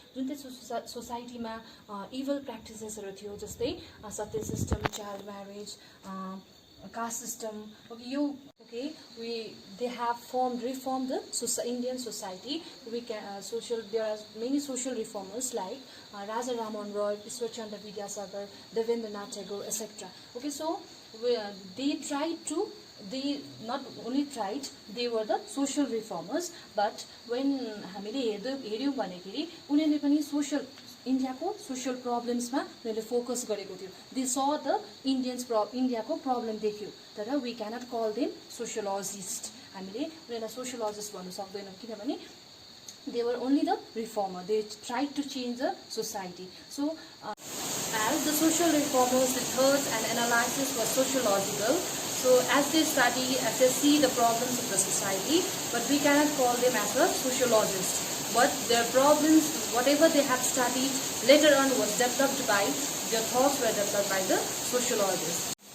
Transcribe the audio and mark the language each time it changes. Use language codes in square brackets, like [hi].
[ne] जुन चाहिँ सोसाइटीमा इभल प्र्याक्टिसेसहरू थियो जस्तै सत्य system, child marriage, caste system, [en] they have reformed the Indian society. There are many social reformers like Raja Raman Roy, Ishwar Chandra Vidyasagar, Devendranath Tagore, etc. Okay, so they not only tried, they were the social reformers, but when [ne] हामीले हेर्यौँ भन्दाखेरि उनीहरूले पनि इन्डियाको social प्रब्लम्समा उनीहरूले focus गरेको थियो। [en] they saw the [ne] इन्डियाको प्रब्लम देख्यो, [en] तर we cannot call them sociologist, [ne] हामीले उनीहरूलाई सोसियोलोजिस्ट भन्नु सक्दैनौँ किनभने [en] they were only the reformer, they tried to change the society. So as the social reformers, the thoughts and analysis was sociological. So as they study, as they see the problems of the society, but we cannot call them as a sociologist. But their problems, whatever they have studied, later on was developed by, their thoughts were developed by the sociologists.